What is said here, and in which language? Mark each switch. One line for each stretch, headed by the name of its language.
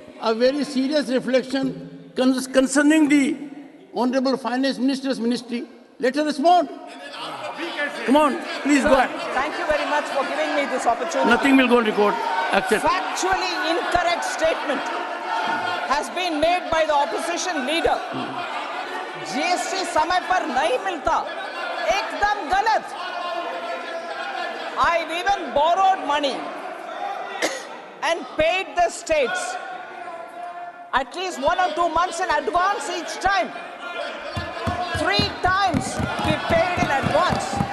English: a very serious reflection concerning the Honorable Finance Minister's ministry. Let her respond. Come on, please go ahead. Thank you very much for giving me this opportunity. Nothing will go on record. Accept. Factually incorrect statement has been made by the opposition leader.
Hindi: GST समय पर नहीं मिलता, एकदम गलत.
English: I've even borrowed money and paid the states at least 1 or 2 months in advance each time. 3 times we paid in advance.